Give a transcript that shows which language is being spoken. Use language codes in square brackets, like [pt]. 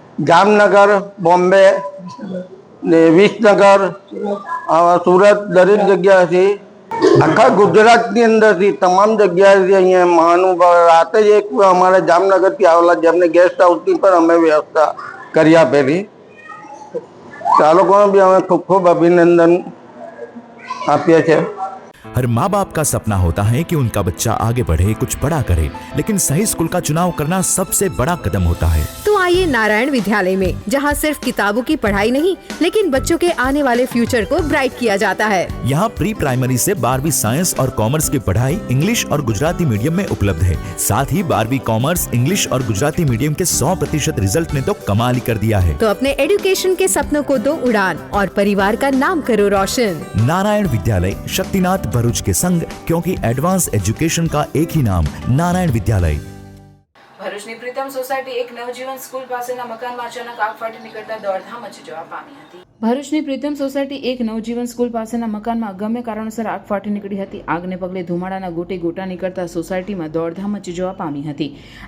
[gu] જામનગર, બોમ્બે ને વિસનગર, સુરત, દરેક જગ્યાએથી આખા ગુજરાતની અંદરથી તમામ જગ્યાએથી અહીંયા મહાનુભાવ રાતે જ એક અમારા જામનગરથી આવેલા, જેમને ગેસ્ટ હાઉસની પણ અમે વ્યવસ્થા કરી આપેલી. આ લોકોને બી અમે ખૂબ ખૂબ અભિનંદન આપીએ છીએ. [hi] हर माँ बाप का सपना होता है कि उनका बच्चा आगे बढ़े, कुछ बड़ा करे, लेकिन सही स्कूल का चुनाव करना सबसे बड़ा कदम होता है. तो आइए नारायण विद्यालय में, जहां सिर्फ किताबों की पढ़ाई नहीं लेकिन बच्चों के आने वाले फ्यूचर को ब्राइट किया जाता है। यहाँ प्री प्राइमरी से 12वीं साइंस और कॉमर्स की पढ़ाई इंग्लिश और गुजराती मीडियम में उपलब्ध है। साथ ही 12वीं कॉमर्स, इंग्लिश और गुजराती मीडियम के 100% रिजल्ट ने तो कमाल ही कर दिया है। तो अपने एजुकेशन के सपनों को दो उड़ान और परिवार का नाम करो रोशन। नारायण विद्यालय, शक्तिनाथ भरूच के संग, क्योंकि एडवांस एजुकेशन का एक ही नाम, नारायण विद्यालय। [gu] ભરૂચની પ્રીતમ સોસાયટી એક નવજીવન સ્કૂલ પાસેના મકાનમાં અચાનક આગ ફાટી નીકળતા દોડધામ મચી જવા પામી હતી। ભરૂચની પ્રીતમ સોસાયટી એક નવજીવન સ્કૂલ પાસેના મકાનમાં ગમે કારણોસર આગ ફાટી નીકળી હતી। આગને પગલે ધુમાડાના ગોટે ગોટા નીકળતા સોસાયટીમાં દોડધામ મચી જવા પામી હતી।